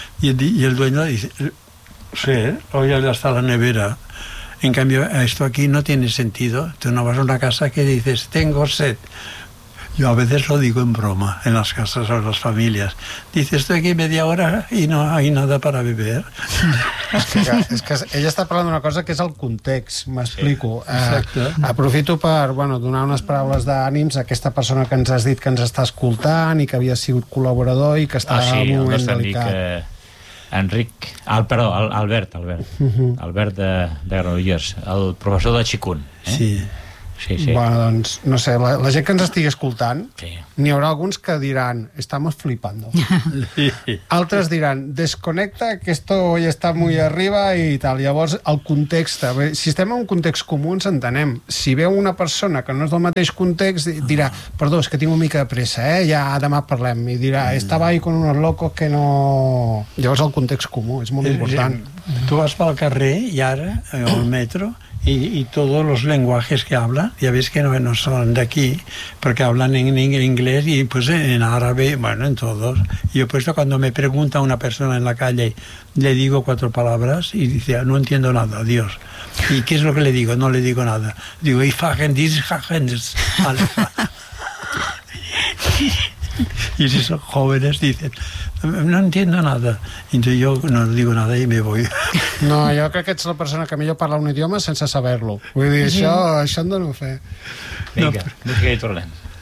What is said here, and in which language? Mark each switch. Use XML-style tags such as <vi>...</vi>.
<es>Y el dueño dice, sí, hoy está la nevera. En cambio, esto aquí no tiene sentido. Tú no vas a una casa que dices, tengo sed. Yo a veces lo digo en broma, en las casas o en las familias. Dice, estoy aquí media hora y no hay nada para beber.</es> <ca>És que ella està parlant d'una cosa que és el context, m'explico. Sí, aprofito per donar unes paraules d'ànims a aquesta persona que ens has dit que ens està escoltant i que havia sigut col·laborador i que està en un moment delicat. Albert. Uh-huh. Albert de Granollers, el professor de Chikun. Sí. Sí, sí. Bueno, doncs, no sé, la gent que ens estigui escoltant, sí. N'hi haurà alguns que diran,</ca> <es>estamos flipando.</es> <ca>Sí. Altres diran,</ca> <es>desconecta, que esto hoy está muy arriba y tal.</es> <ca>Llavors, el context, si estem en un context comú, ens entenem. Si veu una persona que no és del mateix context, dirà, perdó, és que tinc una mica de pressa, eh? Ja demà parlem. I dirà,</ca> <es>estaba ahí con unos locos que no...</es> <ca>Llavors, el context comú és molt important. Sí. Tu vas pel carrer i ara, al metro...</ca> <es>Y todos los lenguajes que hablan, ya ves que no son de aquí, porque hablan en inglés y pues en árabe, bueno, en todos. Y yo pues cuando me pregunta una persona en la calle, le digo cuatro palabras y dice, no entiendo nada, adiós. ¿Y qué es lo que le digo? No le digo nada. Digo, y fagen dis, fagen dis. Y si son jóvenes, dicen, no entiendo nada. Entonces yo no digo nada y me voy.</es> <ca>No, jo crec que ets la persona que millor parla un idioma sense saber-lo. Vull dir, això en dono fer. Vinga, no sé què hi tornem.</ca>